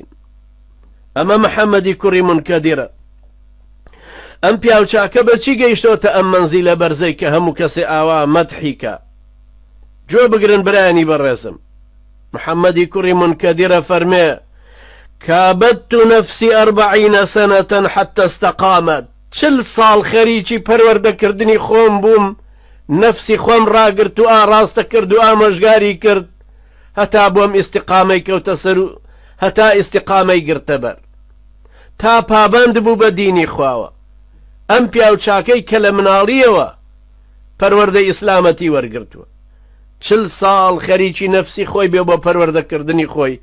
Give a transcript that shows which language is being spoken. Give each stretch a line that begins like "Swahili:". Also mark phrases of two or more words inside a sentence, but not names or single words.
Central Kurdish: ئەمە محەممەدی کوڕی منکەدرە. ئەم پیاوچاکە بەچی گەیشتۆتە ئەم مەنزیلە بەرزەی کە هەموو کەسێ ئاوا مەدحیکە؟ جۆ بگرن برایانی بەڕێزم. محەممەدی کوڕی منکەدرە فەرمێ
Arabic: کابدت نفسی 40 سنة حتى استقامت.
Central Kurdish: 40 ساڵ خەریکی پەروەردەکردنی خۆم بووم، نفسی خۆم ڕاگرت و ئاڕاستە کرد و ئامۆژگاری کرد هەتا بۆم ئیستیقامەی کەوتە سەر و هەتا ئیستیقامەی گرتە بەر، تا پابند بوو بە دینی خواوە. ئەم پیاوچاکەی کە لە مناڵیەوە پەروەردەی ئیسلامەتی وەرگرتووە، 40 ساڵ خەریکی نەفسی خۆی بێ بۆ پەروەردەکردنی خۆی.